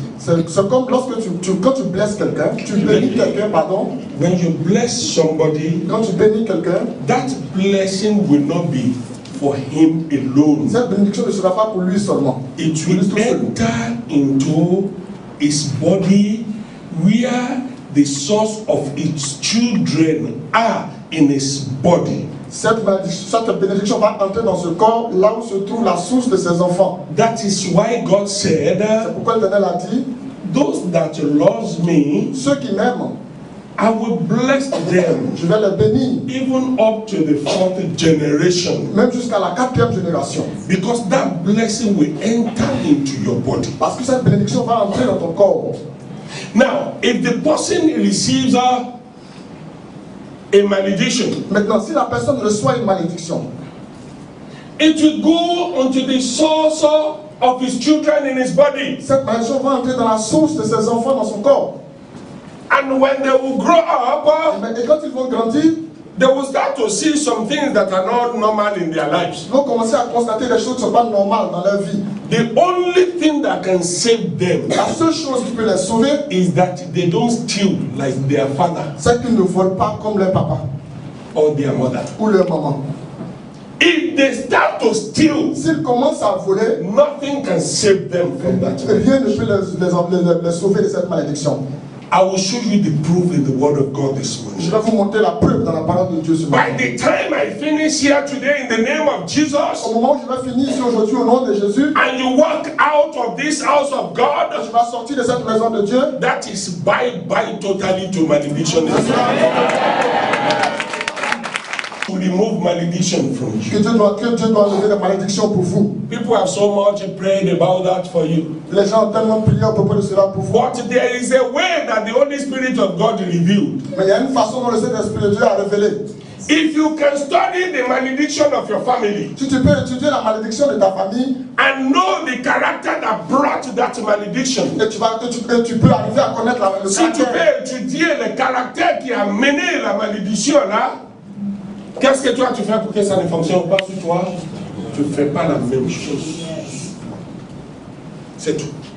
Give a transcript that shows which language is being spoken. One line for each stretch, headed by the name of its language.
French: C'est comme lorsque quand tu blesses quelqu'un, tu bénis quelqu'un, pardon.
English: When you bless somebody,
French: Quand tu bénis quelqu'un,
English: that blessing will not be for him alone.
French: cette bénédiction ne sera pas pour lui seulement.
English: It will enter into his body where the source of its children are in his body.
French: Cette bénédiction va entrer dans ce corps, là où se trouve la source de ses enfants.
English: That is why God said,
French: C'est pourquoi l'Éternel a dit,
English: those that love me,
French: ceux qui m'aiment,
English: I will bless them,
French: je vais les bénir,
English: even up to the 4th generation.
French: même jusqu'à la 4e génération.
English: Because that blessing will enter into your body.
French: Parce que cette bénédiction va entrer dans ton corps.
English: Now, if the person receives a malediction,
French: Maintenant, si la personne reçoit une malédiction,
English: it will go onto the source of his children in his body.
French: Cette malédiction va entrer dans la source de ses enfants dans son corps.
English: And when they will grow up,
French: Et quand ils vont grandir,
English: they will start to see some things that are not normal in their lives.
French: ils vont commencer à constater des choses qui ne sont pas normales dans leur vie.
English: The only thing that can save them
French: La seule chose qui peut les sauver,
English: is that they don't steal like their father
French: c'est qu'ils ne volent pas comme leur papa
English: or their mother.
French: ou leur maman.
English: If they start to steal,
French: S'ils commencent à voler,
English: nothing can save them from that.
French: rien ne peut les sauver de cette malédiction.
English: I will show you the proof in the Word of God this
French: Je
English: morning.
French: vais vous montrer la preuve dans la parole de Dieu ce matin.
English: By the time I finish here today in the name of Jesus,
French: Au moment où je vais finir ici aujourd'hui au nom de Jésus,
English: and you walk out of this house of
French: je
English: God,
French: vais sortir de cette maison de Dieu.
English: that is bye-bye totally to malediction. To remove malediction from you.
French: Que Dieu doit enlever les malédictions pour vous.
English: People have so much prayed about that for you.
French: Les gens ont tellement prié à propos de cela pour vous.
English: But there is a way that the Holy Spirit of God revealed.
French: Mais il y a une façon dont le Saint-Esprit de Dieu a révélé.
English: If you can study the malediction of your family
French: Si tu peux étudier la malédiction de ta famille
English: and know the character that brought that malediction,
French: et tu peux arriver à connaître le si tu caractère. peux étudier le caractère qui a mené la malédiction là, qu'est-ce que toi tu fais pour que ça ne fonctionne pas sur toi? Tu ne fais pas la même chose. C'est tout.